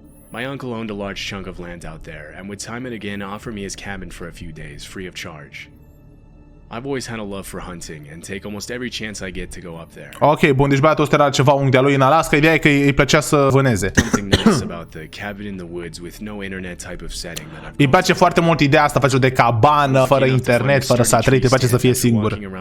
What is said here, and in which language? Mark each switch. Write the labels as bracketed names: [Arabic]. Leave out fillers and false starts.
[English] My uncle owned a large chunk of land out there and would time and again offer me his cabin for a few days, free of charge. I've always had a love for hunting and take almost every chance I get to go up there. [Romanian] Ok, bun, deci băiatul ăsta era ceva unghi de-a lui în Alaska, ideea e că îi plăcea să vâneze. [English] Something nice about the cabin in the woods with no internet type of setting that I've. [Romanian] Îi place foarte mult ideea asta, face de cabană, fără internet, fără satelit, îi place să fie singur.